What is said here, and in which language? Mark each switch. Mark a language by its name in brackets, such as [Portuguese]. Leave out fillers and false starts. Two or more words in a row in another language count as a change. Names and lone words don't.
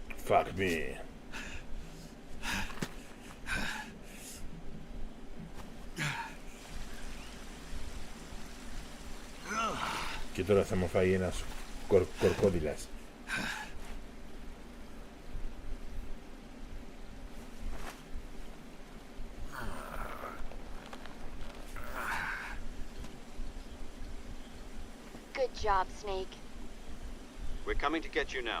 [English] Fuck me. [Greek] Και τώρα θα μου φάει ένας κορκόδιλας. [English] Good job, Snake. We're coming to get you now.